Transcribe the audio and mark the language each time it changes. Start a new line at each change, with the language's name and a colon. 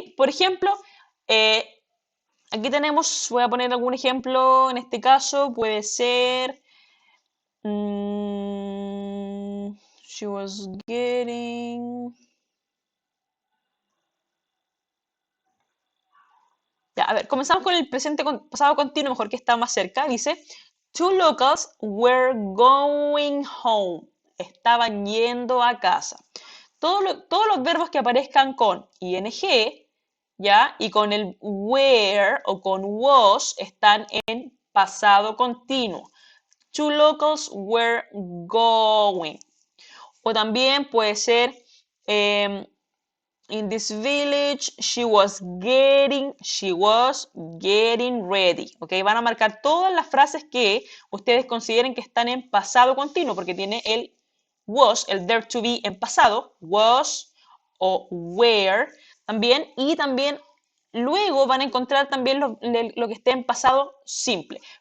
Spanish: Por ejemplo, aquí tenemos, voy a poner algún ejemplo, en este caso puede ser...
English: she was getting...
Spanish: Ya, a ver, comenzamos con el presente pasado continuo, mejor que está más cerca. Dice,
English: two locals were going home.
Spanish: Estaban yendo a casa. Todos los verbos que aparezcan con ing, ¿ya? Y con el were o con was están en pasado continuo.
English: Two locals were going.
Spanish: O también puede ser...
English: in this village, she was getting ready. ¿Ok?
Spanish: Van a marcar todas las frases que ustedes consideren que están en pasado continuo, porque tiene el was, el there to be en pasado, was o were también, y también luego van a encontrar también lo que esté en pasado simple.